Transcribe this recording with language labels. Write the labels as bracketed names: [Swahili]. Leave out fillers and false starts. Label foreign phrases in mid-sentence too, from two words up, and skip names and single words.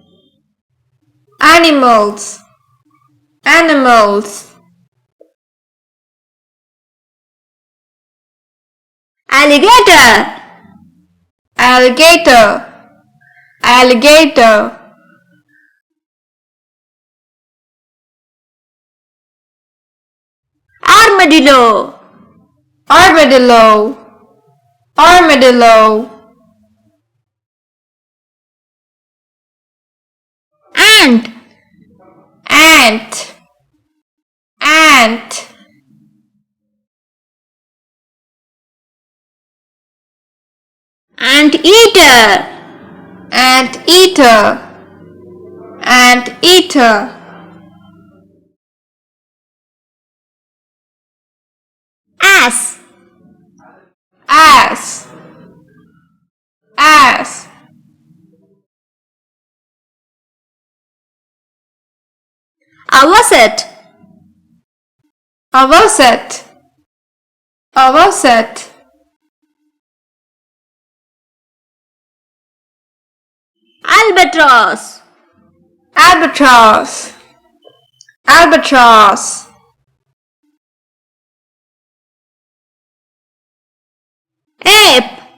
[English] Animals, animals. Alligator. Alligator, alligator. Armadillo. Armadillo, armadillo. Ant. Ant, ant. Anteater. Anteater, anteater. Ass. Ass, ass. Avocet. Avocet, avocet. Albatross. Albatross, albatross. Ape.